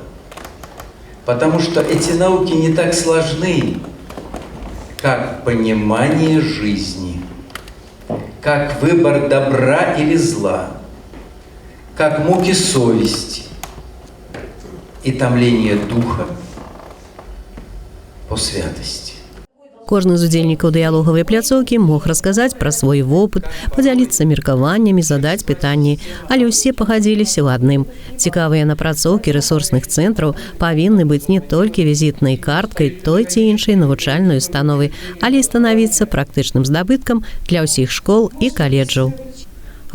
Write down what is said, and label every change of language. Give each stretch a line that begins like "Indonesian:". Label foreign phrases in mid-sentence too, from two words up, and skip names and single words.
Russian: Потому что эти науки не так сложны, как понимание жизни, как выбор добра или зла, как муки совести и томление духа по святости.
Belarusian: Кожны з удзельнікаў дыялогавай пляцоўкі мог расказаць пра свой вопыт, падзяліцца меркаваннямі, задаць пытанні, але ўсе пагадзіліся ў адным. Цікавыя напрацоўкі рэсурсных цэнтраў павінны быць не толькі візітнай карткай той ці іншай навучальнай установы, але і станавіцца практычным здабыткам для ўсіх школ і каледжаў.